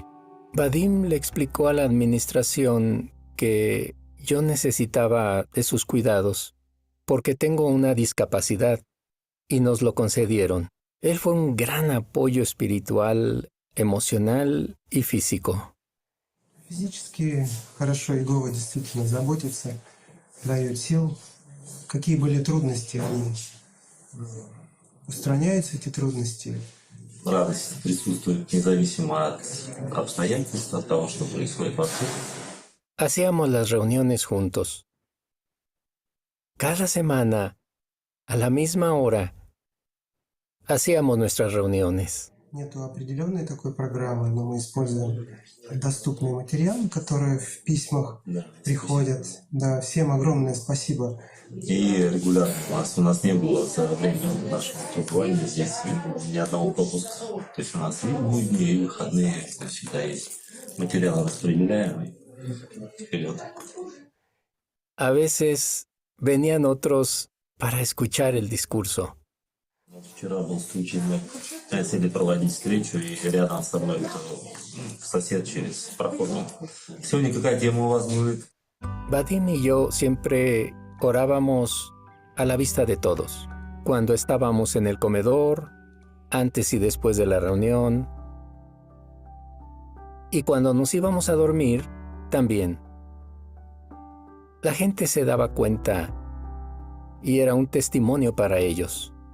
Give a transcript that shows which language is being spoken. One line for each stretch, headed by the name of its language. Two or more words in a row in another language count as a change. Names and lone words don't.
Spanish: Vadim le explicó a la administración que yo necesitaba de sus cuidados porque tengo una discapacidad y nos lo concedieron. Él fue un gran apoyo espiritual, emocional y físico.
Russian: Физически хорошо Иегова действительно заботится, дает сил. Какие были трудности, они устраняются, эти трудности. Радость prisustuет независимо от обстоятельств, от того, что происходит вокруг.
Spanish: Hacíamos las reuniones juntos. Cada semana, a la misma hora, hacíamos nuestras reuniones.
Russian: Нету определенной такой программы, но мы используем доступные материалы, которые в письмах приходят. Да, всем огромное спасибо. И регулярно у нас не было за время нашего пребывания здесь ни одного пропуска. То есть у нас и будни, и выходные всегда есть. Материалы распределяемые. Вперед.
Spanish: A veces venían otros para escuchar el discurso.
Russian: Вчера был случай, мы хотели проводить встречу, и рядом со мной сосед через проход. Сегодня какая тема у вас будет?
Spanish: Vadim y yo siempre orábamos a la vista de todos. Cuando estábamos en el comedor, antes y después de la reunión. Y cuando nos íbamos a dormir, también. La gente se daba cuenta y era un testimonio para ellos.